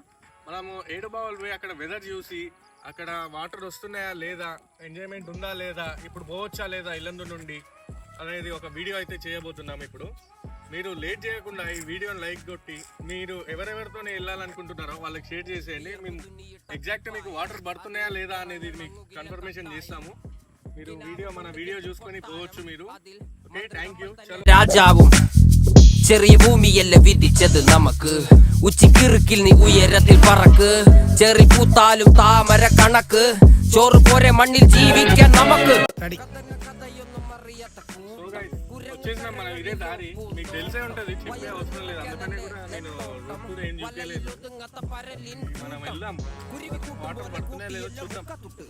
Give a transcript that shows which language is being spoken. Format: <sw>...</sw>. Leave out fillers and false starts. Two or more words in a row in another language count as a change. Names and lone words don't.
<te>మనము ఏడుపావులు పోయి అక్కడ వెదర్ చూసి, అక్కడ వాటర్ వస్తున్నాయా లేదా, ఎంజాయ్మెంట్ ఉందా లేదా, ఇప్పుడు పోవచ్చా లేదా ఇల్లందు నుండి అనేది ఒక వీడియో అయితే చేయబోతున్నాం. ఇప్పుడు మీరు లేట్ చేయకుండా ఈ వీడియోని లైక్ కొట్టి, మీరు ఎవరెవరితోనే వెళ్ళాలనుకుంటున్నారో వాళ్ళకి షేర్ చేసేయండి. మేము ఎగ్జాక్ట్ మీకు వాటర్ పడుతున్నాయా లేదా అనేది మీకు కన్ఫర్మేషన్ చేస్తాము. మీరు మన వీడియో చూసుకొని పోవచ్చు మీరు. ఓకే,</te> <en>thank you.</en> <ml>രാജാവും ചെറിയ ഭൂമിയല്ല വിധിച്ചത് നമുക്ക്. ഉച്ചിക്കിറുക്കിൽ നീ ഉയരത്തിൽ പറക്ക്. ചെറി പൂത്താലും താമര കണക്ക്. ചോറ് പോരെ മണ്ണിൽ ജീവിക്കാൻ നമുക്ക്.</ml> <te>వచ్చేసినాం మనం, ఇదే దారి మీకు తెలిసే ఉంటది, చెప్పే అవసరం లేదు. అందుకనే కూడా నేను రూట్ ఏం చూపించలేదు. మనం వెళ్దాం, వాటర్ పడుతున్నాయా లేదో చూద్దాం.</te>